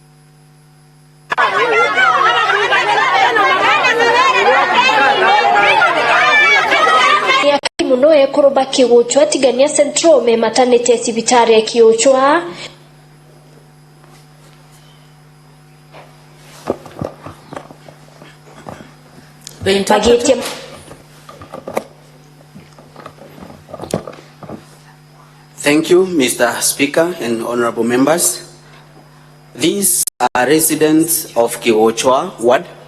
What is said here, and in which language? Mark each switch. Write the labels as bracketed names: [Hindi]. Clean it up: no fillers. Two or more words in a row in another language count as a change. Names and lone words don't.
[Meru] Muno ekoroba kiwochwa tigania central me maternity sibitari ya kiwochwa. [English] The interpreter. Thank you, Mr. Speaker and honorable members. These are residents of Kiwochwa Ward.